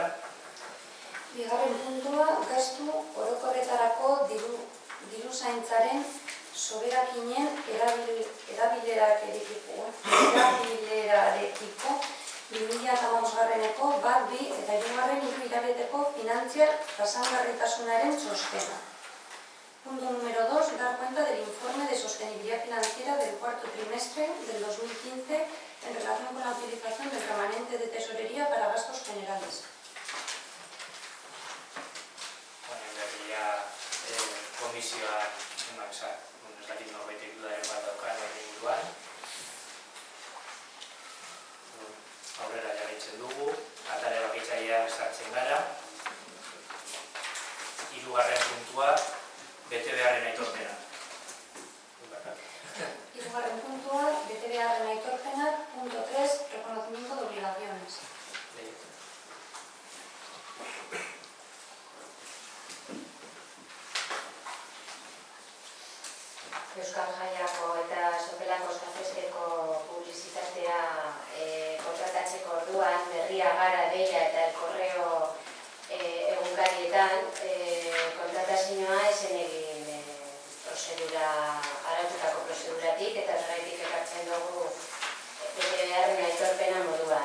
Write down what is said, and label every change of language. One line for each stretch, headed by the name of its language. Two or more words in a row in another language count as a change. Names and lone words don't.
Basque: Bigarren puntua, gastu orokorretarako diruzaintzaren soberakinen erabilerarekiko 2015-eko 1, 2 eta 3. hilabeteko finantzial jasangarritasunaren txostena.
Spanish: Punto número 2. Dar cuenta del informe de sostenibilidad financiera del cuarto trimestre del 2015 en relación con la utilización del remanente de tesorería para gastos generales.
Basque: Komisioa emaksak, ez dakit norbaitek dudaren bat daukan horren inguruan. Aurrera jarraitzen dugu, atare bakitzailean sartzen gara. Hirugarren puntua, betebeharren aitorpena. Hirugarren puntua, betebeharren aitorpena.
Spanish: Punto 3, reconocimiento de obligaciones.
Basque: Euskal Jaiako eta Sopelako Kafesteko publizitatea kontratatzeko orduan berria gara deia eta el correo egunkarietan kontratazioa esen egin araututako prozeduratik eta horregatik ekartzen dugu betebeharren aitorpena moduan.